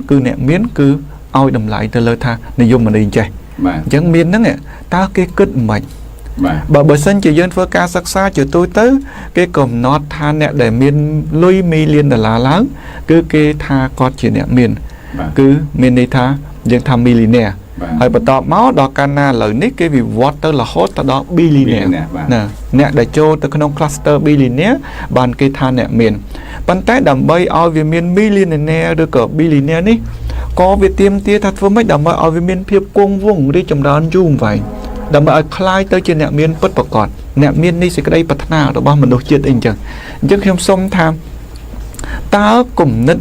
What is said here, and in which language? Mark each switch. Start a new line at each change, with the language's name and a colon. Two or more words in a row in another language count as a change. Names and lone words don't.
Khmer: គឺអ្នកមានគឺឲ្យតម្លៃទៅលើថានិយមន័យចេះអញ្ចឹងមានហ្នឹងតើគេគិតមិនបើសិនជាយើងធ្វើការសិក្សាជាទូទៅគេកំណត់ ថាអ្នកដែលមានលុយ$1 លានឡើងគឺគេថាគាត់ជាអ្នកមានគឺមានន័យថាយើងថា millionaire ហើយបន្តមកដល់ កាលណាឥឡូវនេះគេវិវត្តទៅរហូតទៅដល់ billionaire ណាអ្នកដែលចូលទៅក្នុង
English: cluster billionaire
Khmer: បានគេថាអ្នកមានប៉ុន្តែដើម្បីឲ្យវាមាន millionaire ឬក៏ billionaire នេះក៏វាទាមទារថាធ្វើម៉េចដើម្បីឲ្យវាមានភាពគង់វង្សរីកចម្រើនយូរអង្វែងដើម្បីឲ្យคล้ายទៅជាអ្នកមានពិតប្រាកដអ្នកមាននេះសេចក្តីប្រាថ្នារបស់មនុស្សជាតិអីចឹងខ្ញុំសូមថាតើគំនិត